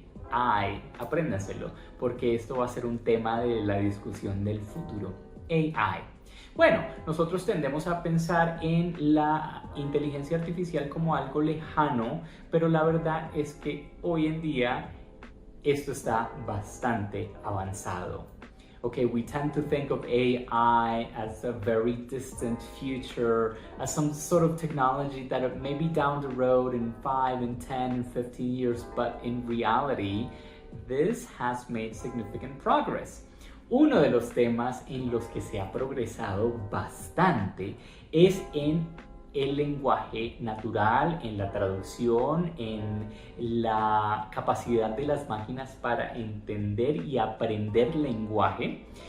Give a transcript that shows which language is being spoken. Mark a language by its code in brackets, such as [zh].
[es] Apréndanselo, porque esto va a ser un tema de la discusión del futuro. AI. Bueno, nosotros tendemos a pensar en la inteligencia artificial como algo lejano, pero la verdad es que hoy en día esto está bastante avanzado. [en] Okay, we tend to think of AI as a very distant future, as some sort of technology that may be down the road in 5 and 10 and 15 years, but in reality, this has made significant progress. [es] Uno de los temas en los que se ha progresado bastante es en el lenguaje natural, en la traducción, en la capacidad de las máquinas para entender y aprender lenguaje.